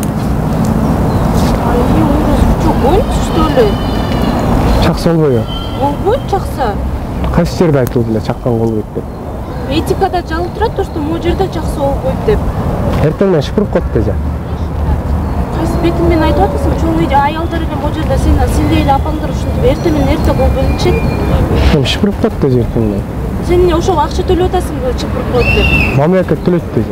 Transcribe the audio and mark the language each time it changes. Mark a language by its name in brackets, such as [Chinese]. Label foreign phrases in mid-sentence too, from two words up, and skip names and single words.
[Russian] Что, гонишь, что ли? [Kyrgyz] Чаксы болбойбу? Болбойт чакса. Кайсы жерде айтылды эле чаккан болбойт деп. Этикада жазылып турат, [Russian] то, что могу [Kyrgyz] жерде чакса болбойт деп. Эртең менен шыпырып коет дечи. Кайсы бетиң менен айтып атасың? Чоң үйдө аялдар эле могу жерде сен эле апаңдар ушинтип эртең менен эрте болбойнчу. Шыпырып коет дечи эртең менен. Сен эмне ошого акча төлөп атасыңбы чыпырып коет деп? Мамлекет төлөйт дечи.